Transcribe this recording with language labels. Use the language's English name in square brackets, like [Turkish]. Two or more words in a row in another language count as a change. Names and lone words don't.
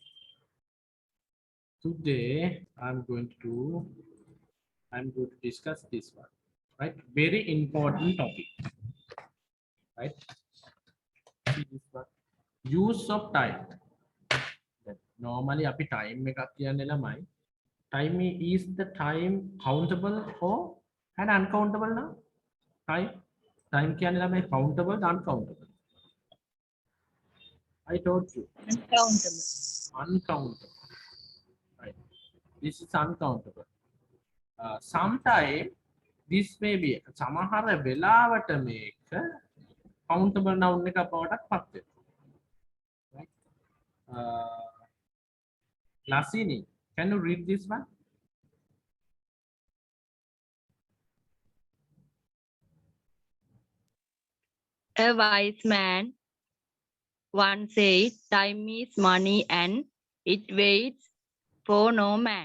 [English] Today I'm going to discuss this one. Right? Very important topic. Right? See this one. Use of time. [Sinhala] Normally අපි time එකක් කියන්නේ ළමයි. [English] Time is the time countable or and uncountable now? [Sinhala] Time කියන්නේ ළමයි [English] countable and uncountable. I told you. Uncountable. Uncountable. Right. This is uncountable. Sometime this may be [Sinhala] සමහර වෙලාවට මේක [English] countable noun [Sinhala] එකක් බවට පත් වෙනවා. [English] Right? Lasini, can you read this one? A wise man once said, time is money and it waits for no man.